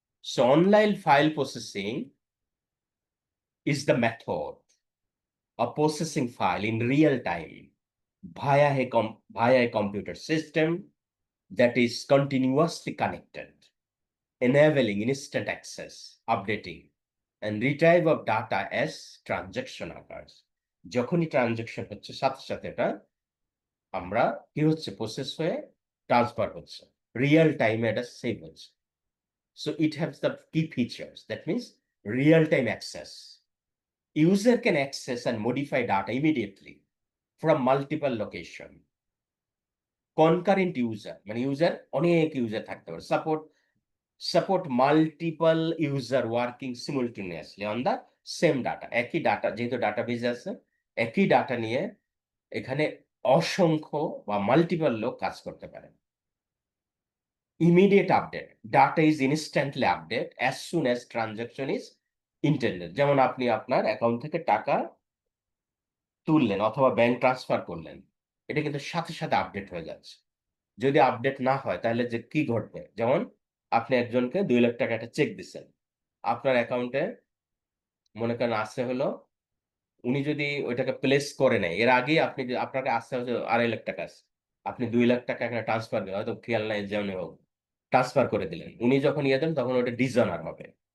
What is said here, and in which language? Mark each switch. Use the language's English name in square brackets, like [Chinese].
[English] So online file processing is the method of processing file in real time via a computer system that is continuously connected, enabling instant access, updating, and retrieve of data as transaction occurs. [Bangla] যখনই transaction হচ্ছে সাথে সাথে এটা আমরা কি হচ্ছে process হয়ে transfer হচ্ছে, রিয়েল টাইমে এটা সেভ হচ্ছে। [English] So it has the key features. That means real-time access. User can access and modify data immediately from multiple location. Concurrent user, [Bangla] মানে user অনেক user থাকতে পারে, [English] support multiple user working simultaneously on the same data. [Bangla] একই data, যেহেতু database আছে, একই data নিয়ে এখানে অসংখ্য বা মাল্টিপল লোক কাজ করতে পারে। [English] Immediate update, data is instantly updated as soon as transaction is intended. [Bangla] যেমন আপনি আপনার অ্যাকাউন্ট থেকে টাকা তুললেন অথবা ব্যাংক ট্রান্সফার করলেন, এটা কিন্তু সাথে সাথে আপডেট হয়ে যাচ্ছে। যদি আপডেট না হয় তাহলে যে কি ঘটবে, যেমন আপনি একজনকে 2 লাখ টাকা একটা চেক দিচ্ছেন, আপনার অ্যাকাউন্টে মনে করেন আসছে হলো, উনি যদি ওইটাকে প্লেস করে নেয় এর আগেই আপনি আপনাকে আসছে হচ্ছে 2.5 লাখ টাকা আছে, আপনি 2 লাখ টাকা এখানে ট্রান্সফার দিলেন, হয়তো খেয়াল নাই যেমনি হোক ট্রান্সফার করে দিলেন, উনি যখন ইয়ে দেন তখন ওটা ডিজনার হবে।